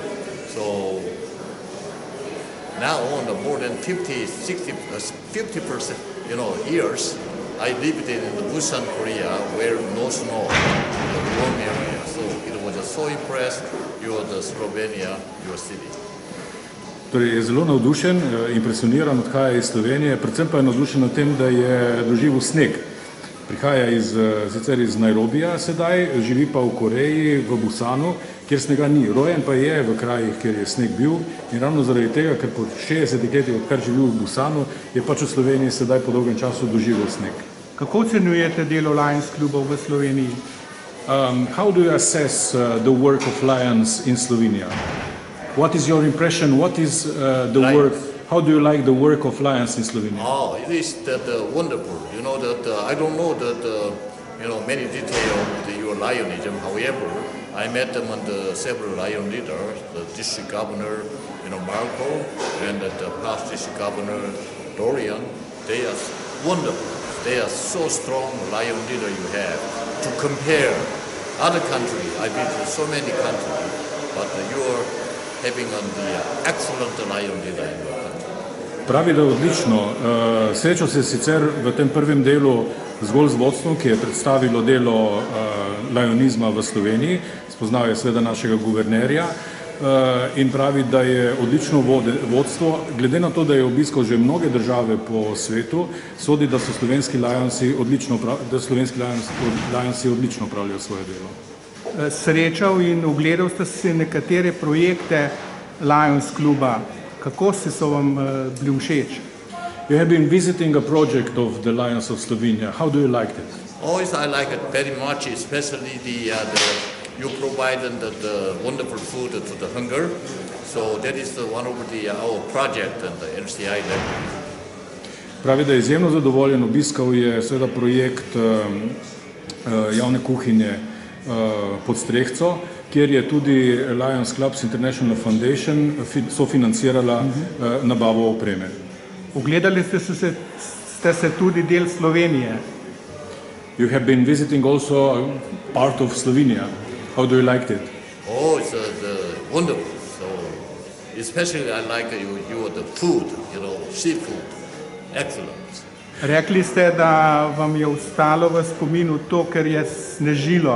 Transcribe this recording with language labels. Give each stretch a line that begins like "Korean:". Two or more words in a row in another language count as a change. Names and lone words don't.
English: So now on the more than 50%, years, I lived in Busan, Korea, where no snow, the warm area. So it was just so impressed, the Slovenia, your city.
Slovenian: Torej je zelo navdušen, impresioniran, odhaja iz Slovenije, predvsem pa je navdušen nad tem, da je doživel sneg. Prihaja sicer iz Nairobija sedaj, živi pa v Koreji, v Busanu, kjer snega ni. Rojen pa je v krajih, kjer je sneg bil in ravno zaradi tega, ker po 60 letih, odkar živi v Busanu, je pač v Sloveniji sedaj po dolgem času doživel sneg. Kako ocenjujete delo Lions klubov v Sloveniji?
English: How do you assess the work of Lions in Slovenia? What is your impression? What is the work? How do you like the work of Lions in Slovenia? Oh, it is wonderful. I don't know many details of your Lionism. However, I met them and several Lion leaders, the district governor, Marco, and the past district governor, Dorian. They are wonderful. They are so strong Lion leader you have. To compare other countries, I've been to so many countries, but you are having the excellent Lion leader in your country.
Slovenian: Pravi, da je odlično. Srečal se sicer v tem prvem delu zgolj z vodstvom, ki je predstavilo delo lionizma v Sloveniji, spoznal je seveda našega guvernerja in pravi, da je odlično vodstvo. Glede na to, da je obiskal že mnoge države po svetu, sodi, da so slovenski Lionsi odlično opravljajo svoje delo. Srečal in ogledal ste si nekatere projekte Lions kluba. Kako so vam bili všeč?
English: You have been visiting a project of the Lions of Slovenia. How do you like it? Always I like it very much, especially you provide the wonderful food to the hunger. So that is one of our project and the LCI level.
Slovenian: Pravi, da je izjemno zadovoljen. Obiskal je seveda projekt javne kuhinje pod Strehco, kjer je tudi Lions Clubs International Foundation sofinancirala nabavo opreme. Ogledali ste se tudi del Slovenije.
English: You have been visiting also part of Slovenia. How do you like it? Oh, it's wonderful. So, especially I like the food, seafood. Excellent.
Slovenian: Rekli ste, da vam je ostalo v spominu to, ker je snežilo.